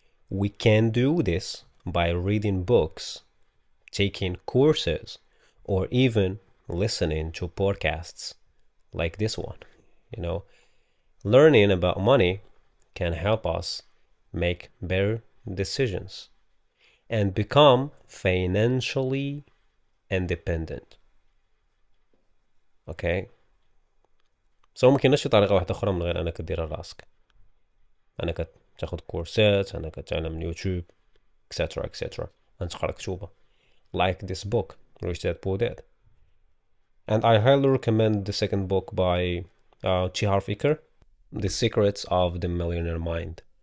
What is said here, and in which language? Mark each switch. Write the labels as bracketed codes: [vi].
[en] We can do this by reading books, taking courses, or even listening to podcasts like this one. You know, learning about money can help us make better decisions and become financially independent. Okay? [ar] ما كايناش شي طريقه واحده اخرى من غير انك ديرها راسك، انك تاخذ كورسات، انك تتعلم من يوتيوب etc انت تقرا كتوبه [en] like this book [ar] Rich Dad Poor Dad. [en] And I highly recommend the second book by T. The Secrets of the Millionaire Mind.